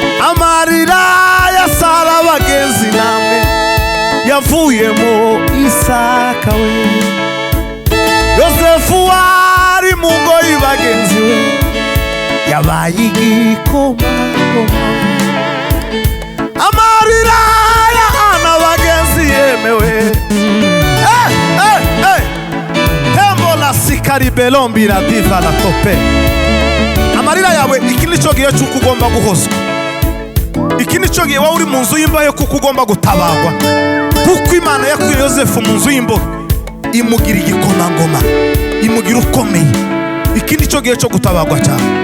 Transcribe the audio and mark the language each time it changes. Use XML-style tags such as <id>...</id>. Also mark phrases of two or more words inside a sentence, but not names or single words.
<rw>Amarira ya Sara bagenzi namwe, yavuyemo Isaka we. Yosefu wari mu ngoyi bagenzi we, yabaye igikomangoma. Amarira ya Ana bagenzi yemewe. Eh, eh, eh. Tembo la sikari belombi la diva la tope. Amarira yawe, iki ni cyo gihe cy'uko ugomba guhozwa. Iki ni cyo gihe waba uri mu nzu y'imbahe kuko ugomba gutabagwa. Kuko Imana yakuye Yosefu mu nzu y'imbohe, imugira igikomangoma, imugira ukomeye. Iki ni cyo gihe cyo gutabagwa cyane.</rw>